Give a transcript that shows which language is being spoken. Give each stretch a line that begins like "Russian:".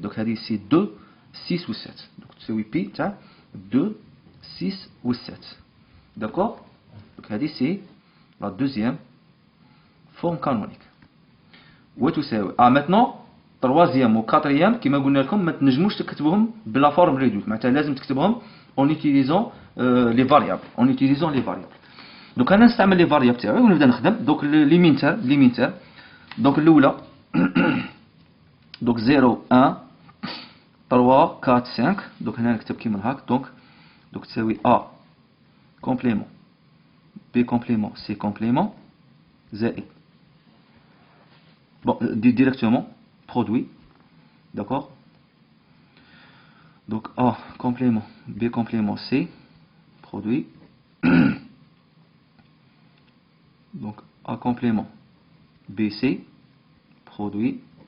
Arabic: دونك هذه سي 2 6 و 7. دونك تساوي بي تاع 2 6 و 7. داكور دونك هذه سي لا دوزيام فورم كانونيك وتساوي ماتنون troisième و quatrième كما قلنا لكم ما تنجموش تكتبوهم بلا فورم ريدويت. معناتها لازم تكتبهم
French: en utilisant les variables.
Arabic: دونك انا نستعمل لي فاريابل تاعي ونبدا نخدم. دونك لي مينتر دونك الاولى دونك 0 1 3 4 5. دونك هنا نكتب كيما هاك. دونك تساوي ا كومبليمون بي كومبليمون سي كومبليمون زائد
French: directement produit. D'accord. Donc A complément B complément C produit. Donc A complément BC produit.